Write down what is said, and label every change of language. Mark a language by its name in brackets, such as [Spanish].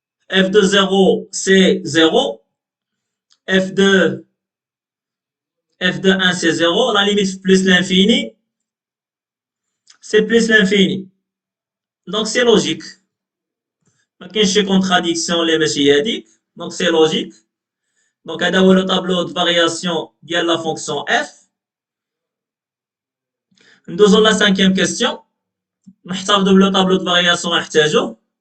[French] F de 0, c'est 0. F de 1, c'est 0. La limite plus l'infini, c'est plus l'infini. Donc, c'est logique. [Arabic] ما كاينش شي contradiction اللي ماشي هذيك. [French] Donc, c'est logique. Donc, [Arabic] هذا هو [French] le tableau de variation ديال la fonction f. [Arabic] ندوزو [French] la 5e question. [Arabic] نحتفظوا بلو [French] tableau de variation [Arabic] نحتاجو.